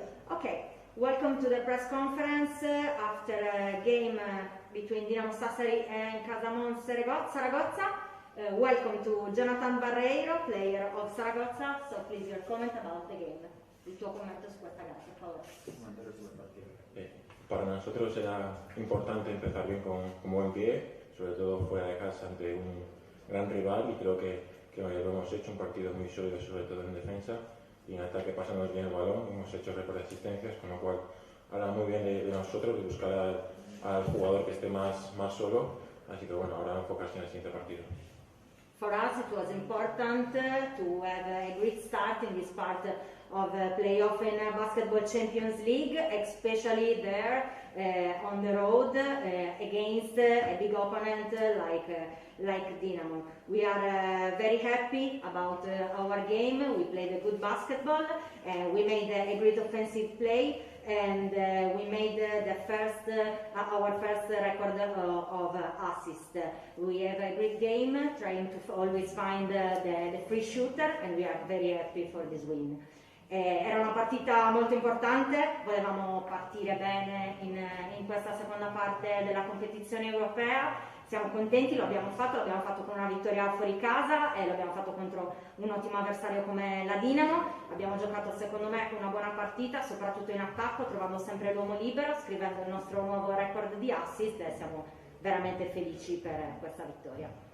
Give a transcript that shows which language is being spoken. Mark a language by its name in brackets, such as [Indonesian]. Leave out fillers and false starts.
[English] Okay, welcome to the press conference after a game between Dinamo Sassari and Casamon Saragozza. Welcome to Jonathan Barreiro, player of Saragozza. So please your comment about the game. [Italian] Il tuo commento su questa gara, per favore. [Spanish] Para nosotros era importante empezar bien con buen pie, sobre todo fuera de casa ante un gran rival, y creo que lo hemos hecho, un partido muy sólido, sobre todo en defensa, y en ataque pasamos bien el balón, hemos hecho récord de asistencias, con lo cual habla muy bien de nosotros, de buscar al jugador que esté más solo, así que bueno, ahora enfocarse en el siguiente partido. [English] For us, it was important to have a great start in this part of playoff in Basketball Champions League, especially there on the road against a big opponent like Dinamo. We are very happy about our game. We played a good basketball. We made a great offensive play. And we made our first record of assist. We have a great game, trying to always find the free shooter, and we are very happy for this win. [Italian] Era una partita molto importante, volevamo partire bene in questa seconda parte della competizione europea. Siamo contenti, lo abbiamo fatto con una vittoria fuori casa e l'abbiamo fatto contro un ottimo avversario come la Dinamo. Abbiamo giocato secondo me una buona partita, soprattutto in attacco, trovando sempre l'uomo libero, scrivendo il nostro nuovo record di assist e siamo veramente felici per questa vittoria.